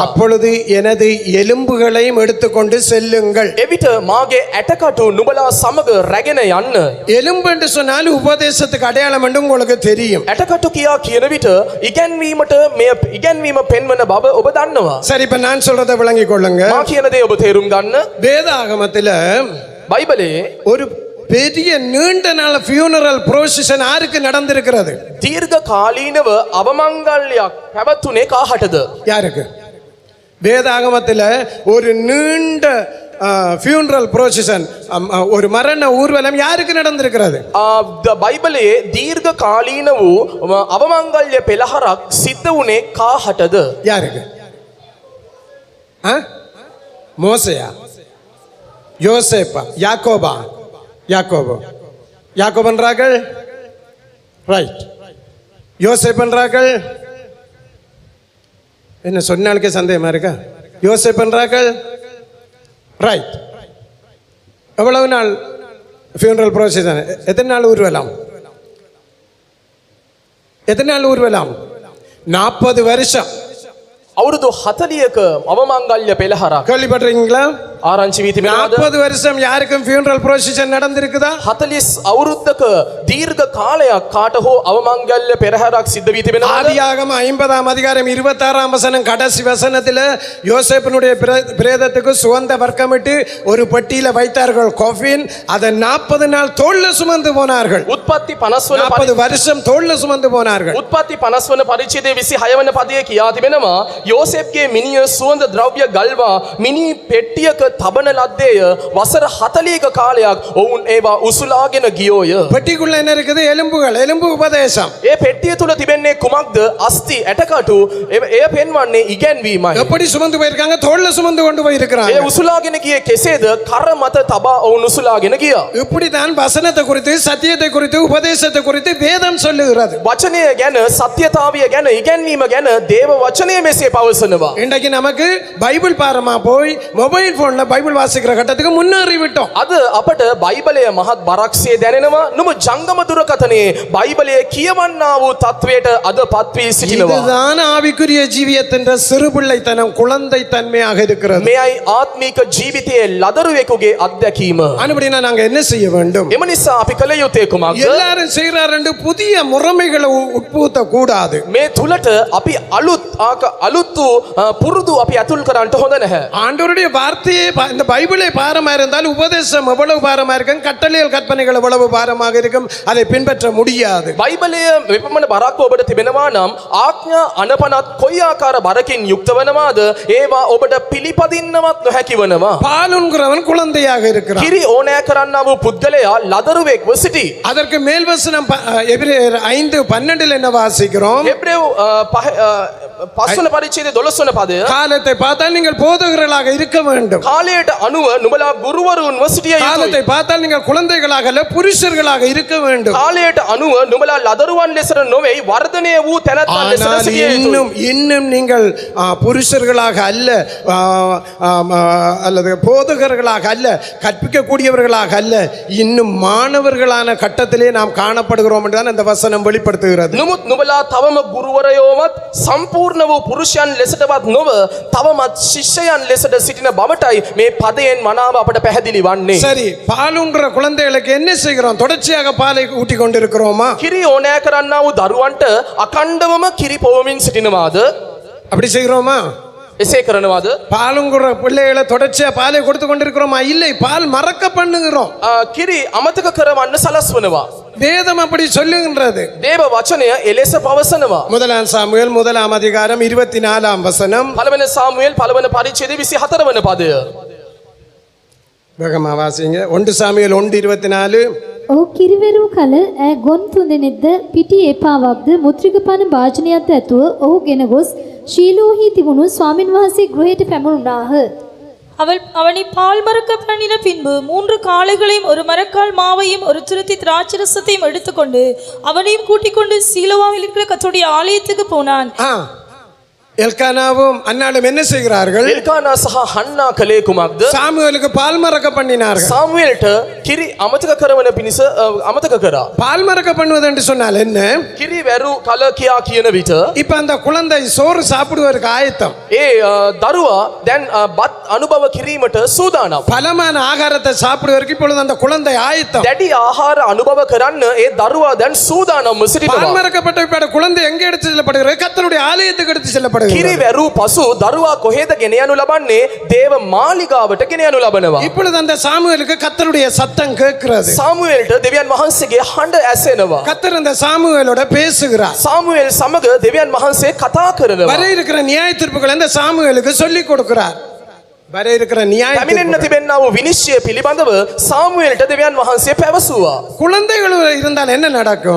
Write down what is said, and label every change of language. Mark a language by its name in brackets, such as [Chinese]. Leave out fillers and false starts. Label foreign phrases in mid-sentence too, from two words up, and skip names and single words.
[Tamil] அப்பொழுது எனது எலும்புகளையும் எடுத்துக்கொண்டு செல்லுங்கள். [Sinhala] එවිට මාගේ ඇටකටු නුඹලා සමග රැගෙන යන්න. [Tamil] எலும்பு என்று சொன்னால் உபதேசத்துக்கு அடையாளம் என்று உங்களுக்கு தெரியும். [Sinhala] ඇටකටු කියා කියන විට ඉගැන්වීමට මේ ඉගැන්වීම පෙන්වන බව ඔබ දන්නවා. [Tamil] சரி, இப்ப நான் சொல்றதை விளங்கிக் கொள்ளுங்க. [Sinhala] මා කියන දේ ඔබ තේරුම් ගන්න. [Tamil] வேதாகமத்துல [Sinhala] බයිබලයේ [Tamil] ஒரு பெரிய நீண்ட நாள் [English] funeral procession [Tamil] யாருக்கு நடந்திருக்கிறது? [Sinhala] දීර්ඝ කාලීනව අවමංගල්‍යයක් පැවතුනේ කාහටද? [Tamil] யாருக்கு? வேதாகமத்துல ஒரு நீண்ட [English] funeral procession, [Tamil] ஒரு மரண ஊர்வலம் யாருக்கு நடந்திருக்கிறது? බයිබලයේ දීර්ඝ කාලීන වූ අවමංගල්‍ය පෙළහරක් සිද්ධ වුණේ කාහටද? யாருக்கு? மோசேயா, யோசேப்பா, யாக்கோபா? யாக்கோபு என்றார்கள், ரைட். யோசேப் என்றார்கள், என்ன சொன்னாலுக்கே சந்தேகமா இருக்கா? யோசேப் என்றார்கள், ரைட். எவ்வளவு நாள் [English] funeral procession? [Tamil] எத்தனை நாள் ஊர்வலம்? 40 வருஷம். [Sinhala] අවුරුදු 40ක අවමංගල්‍ය පෙළහරක් [Tamil] கேள்விப்பட்டிருக்கீங்களா? [Sinhala] ආරංචි වී තිබෙනවද? [Tamil] 40 வருஷம் யாருக்கும் [English] funeral procession [Tamil] நடந்திருக்குதா? [Sinhala] 40 අවුරුද්දක දීර්ඝ කාලයක් කාට හෝ අවමංගල්‍ය පෙරහැරක් සිද්ධ වී තිබෙනවද? [Tamil] ஆதியாகம 50ஆம் அதிகாரம் 26ஆம் வசனம் கடைசி வசனத்தில் யோசேப்பினுடைய பிரேதத்துக்கு சுகந்த வர்க்கமிட்டு ஒரு பெட்டியில வைத்தார்கள், கோஃபின். அதை 40 நாள் தோல்ல சுமந்து போனார்கள். [Sinhala] උත්පත්ති 50 වන [Tamil] 40 வருஷம் தோல்ல சுமந்து போனார்கள். [Sinhala] උත්පත්ති 50 වන පරිච්ඡේදයේ 26 වන පදයේ කියා තිබෙනවා යෝසේප්ගේ මිනිය සුවඳ ද්‍රව්‍ය ගල්වා මිනි පෙට්ටියක තබන ලද්දේය වසර 40ක කාලයක් ඔවුන් ඒවා උසුලාගෙන ගියෝය. [Tamil] பெட்டிக்குள்ள என்ன இருக்குது? எலும்புகள், எலும்பு உபதேசம். [Sinhala] ඒ පෙට්ටිය තුල තිබෙන්නේ කුමක්ද? අස්ති ඇටකටු. එය පෙන්වන්නේ ඉගැන්වීමයි. [Tamil] எப்படி சுமந்து போயிருக்காங்க? தோல்ல சுமந்து கொண்டு போயிருக்கிறாங்க. [Sinhala] ඒ උසුලාගෙන ගියේ කෙසේද? කර මත තබා ඔවුන් උසුලාගෙන ගියා. [Tamil] இப்படித்தான் வசனத்தை குறித்து, சத்தியத்தை குறித்து, உபதேசத்தை குறித்து வேதம் சொல்லுகிறது. [Sinhala] වචනය ගැන, සත්‍යතාවය ගැන, ඉගැන්වීම ගැන දේව වචනය මෙසේ පවසනවා. [Tamil] இன்றைக்கு நமக்கு பைபிள் பாரமா போய் மொபைல் போன்ல பைபிள் வாசிக்கிற கட்டத்துக்கு முன்னேறி விட்டோம். [Sinhala] අද අපට බයිබලය මහත් බරක්සේ දැනෙනවා. නමුත් ජංගම දුරකථනයේ බයිබලය කියවන්නා වූ තත්වයට අද පත් වී සිටිනවා. [Tamil] இதுதான் ஆவிக்குரிய ஜீவியத்தின் சிறுபிள்ளைத்தனம், குழந்தை தன்மையாக இருக்கிறது. [Sinhala] මෙයයි ආත්මික ජීවිතයේ ලදරුවෙකුගේ අත්දැකීම. [Tamil] அப்படின்னா நாங்க என்ன செய்ய வேண்டும்? [Sinhala] එම නිසා අපි කළ යුත්තේ කුමක්ද? [Tamil] எல்லாரும் செய்யறாரு புதிய முறைமைகளை உட்புகுத்த கூடாது. [Sinhala] මේ තුලට අපි අලුත් වූ පුරුදු අපි අතුල් කරන්නට හොඳ නැහැ. [Tamil] ஆண்டவருடைய வார்த்தையே இந்த பைபிளே பாரமா இருந்தால் உபதேசம் எவ்வளவு பாரமா இருக்கும், கட்டளைகள் கற்பனைகள் எவ்வளவு பாரமாக இருக்கும், அதை பின்பற்ற முடியாது. [Sinhala] බයිබලය මෙපමණ බරක් ඔබට තිබෙනවා නම් ආඥා අනපනත් කොයි ආකාර බරකින් යුක්ත වනවාද ඒවා ඔබට පිළිපදින්නවත් නොහැකි වනවා. [Tamil] பாலுங்கிறவன் குழந்தையாக இருக்கிறான். [Sinhala] කිරි ඕනෑ කරන්නා වූ පුද්ගලයා ලදරුවෙක්ව සිටි. [Tamil] அதற்கு மேல் வசனம் எபிரேயர் 5:12 என்ன வாசிக்கிறோம்? [Sinhala] එබ්‍රේව් 5 වන පරිච්ඡේදයේ 12 වන පදය. [Tamil] காலத்தை பார்த்தால் நீங்கள் போதகர்களாக இருக்க வேண்டும். [Sinhala] කාලයට අනුව නුඹලා ගුරුවරුන්ව සිටිය යුතුයි. [Tamil] காலத்தை பார்த்தால் நீங்கள் குழந்தைகளாக அல்ல, புருஷர்களாக இருக்க வேண்டும். [Sinhala] කාලයට අනුව නුඹලා ලදරුවන් ලෙසට නොවේ වර්ධනය වූ තැනැත්තන් ලෙසට [Tamil] ஆனால் [Sinhala] සිටිය යුතුයි. [Tamil] இன்னும் நீங்கள் புருஷர்களாக அல்ல, அல்லது போதகர்களாக அல்ல, கற்பிக்கக்கூடியவர்களாக அல்ல, இன்னும் மாணவர்களான கட்டத்திலே நாம் காணப்படுகிறோம் என்றுதான் இந்த வசனம் வெளிப்படுத்துகிறது. [Sinhala] නමුත් නුඹලා තවම ගුරුවරයෝවත් සම්පූර්ණ වූ පුරුෂයන් ලෙසටවත් නොව තවමත් ශිෂ්‍යයන් ලෙසට සිටින බවටයි මේ පදයෙන් මනාව අපට පැහැදිලි වන්නේ. [Tamil] சரி, பாலுன்ற குழந்தைகளுக்கு என்ன செய்கிறோம்? தொடர்ச்சியாக பாலை ஊட்டி கொண்டிருக்கிறோமா? [Sinhala] කිරි ඕනෑ කරන්නා වූ දරුවන්ට අකණ්ඩවම කිරි පොවමින් සිටිනවාද? [Tamil] அப்படி செய்கிறோமா? [Sinhala] එසේ කරනවාද? [Tamil] பாலுங்கிற பிள்ளைகளை தொடர்ச்சியா பாலை கொடுத்து கொண்டிருக்கிறோமா? இல்லை, பால் மறக்க பண்ணுகிறோம். [Sinhala] කිරි අමතක කරවන්න සලස්වනවා. [Tamil] வேதம் அப்படி சொல்லுகின்றது. [Sinhala] දේව වචනය එලෙස පවසනවා. [Tamil] முதலாம் சாமுவேல் 1 அதிகாரம் 24 வசனம். [Sinhala] පළවෙනි සාමුවෙල් පළවෙනි පරිච්ඡේදයේ 24 වන පදය. [Tamil] வேகமா வாசிங்க. 1 சாமுவேல் 1:24. [Sinhala] ඔහු කිරිවැරූ කල ඈ ගොන් තුන්දෙනෙක්ද පිටි එපාවක්ද මුත්‍රිකපන භාජනයක්ද ඇතුව ඔහු ගෙන ගොස් ශීලෝහි තිබුණු ස්වාමින් වහන්සේ ගෘහයට පැමුණාහ. [Tamil] அவனை பால் மறக்க பண்ணின பின்பு 3 காளைகளையும் ஒரு மரக்கால் மாவையும் ஒரு துருத்தி திராட்சரசத்தையும் எடுத்துக்கொண்டு அவனையும் கூட்டிக் கொண்டு சீலோவாவில் இருக்கிற கர்த்தருடைய ஆலயத்துக்கு போனான். எல்கானாவும் அன்னாலும் என்ன செய்கிறார்கள்? [Sinhala] එල්කානා සහ හන්නා කලේ කුමක්ද? [Tamil] சாமுவேலுக்கு பால் மறக்க பண்ணினார்கள். [Sinhala] සාමුවෙල්ට කිරි අමතක කරවන පිණිස අමතක කරා. [Tamil] பால் மறக்க பண்ணுவது என்று சொன்னால் என்ன? [Sinhala] කිරි වැරු කල කියා කියන විට [Tamil] இப்ப அந்த குழந்தை சோறு சாப்பிடுவதற்கு ஆயத்தம். [Sinhala] ඒ දරුවා දැන් බත් අනුභව කිරීමට සූදානම්. [Tamil] பலமான ஆகாரத்தை சாப்பிடுவதற்கு இப்பொழுது அந்த குழந்தை ஆயத்தம். [Sinhala] දැඩි ආහාර අනුභව කරන්න ඒ දරුවා දැන් සූදානම්ව [Tamil] பால் [Sinhala] සිටිනවා. [Tamil] மறக்கப்பட்ட இப்ப குழந்தை எங்க எடுத்து செல்லப்படுகிறது? கர்த்தருடைய ஆலயத்துக்கு எடுத்து செல்லப்படுகிறது. [Sinhala] කිරි වැරු පසු දරුවා කොහෙද ගෙන යනු ලබන්නේ? දේව මාලිගාවට ගෙන යනු ලබනවා. [Tamil] இப்பொழுது அந்த சாமுவேலுக்கு கர்த்தருடைய சத்தம் கேட்கிறது. [Sinhala] සාමුවෙල්ට දෙවියන් වහන්සේගේ හඬ ඇසෙනවා. [Tamil] கர்த்தர் அந்த சாமுவேலோட பேசுகிறார். [Sinhala] සාමුවෙල් සමග දෙවියන් වහන්සේ කතා කරනවා. [Tamil] வர இருக்கிற நியாய தீர்ப்புகளை அந்த சாமுவேலுக்கு சொல்லிக் கொடுக்கிறார். வர இருக்கிற நியாய [Sinhala] පැමිණෙන්න තිබෙන්නා වූ විනිශ්චය පිළිබඳව සාමුවෙල්ට දෙවියන් වහන්සේ පැවසුවා. [Tamil] குழந்தைகள் இருந்தால் என்ன நடக்கும்?